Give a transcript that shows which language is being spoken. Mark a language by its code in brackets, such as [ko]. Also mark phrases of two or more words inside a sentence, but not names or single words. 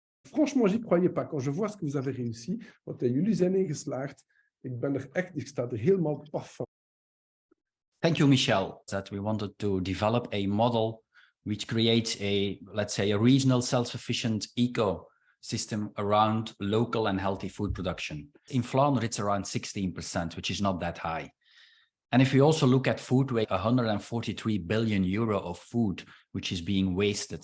[fr] franchement, j'y croyais pas. Quand je vois ce que vous avez réussi, [nl] want jullie zijn ingeslaagd. Ik sta er helemaal paf van. [en] Thank you, Michel, that we wanted to develop a model which creates a, let's say, a regional self-sufficient ecosystem around local and healthy food production. In Flanders, it's around 16%, which is not that high. And if we also look at food waste, 143 billion euro of food, which is being wasted.